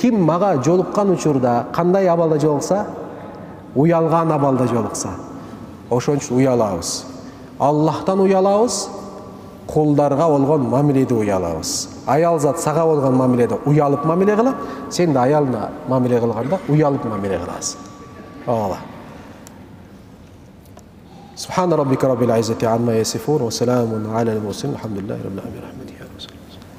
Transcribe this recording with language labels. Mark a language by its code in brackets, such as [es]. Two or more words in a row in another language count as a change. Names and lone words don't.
[ky] Ким мага жолуккан учурда кандай абалда жолукса, уялган абалда жолукса. Ошон үчүн уялабыз. Аллахтан уялабыз, кулдарга болгон мамиледе уялабыз. Аял зат сага болгон мамиледе уялып мамиле кылат, сен да аялына мамиле кылганда уялып мамиле кыласың. Ооба. [ar] سبحان ربك رب العزة عما يصفون وسلام على المرسلين. الحمد لله رب العالمين.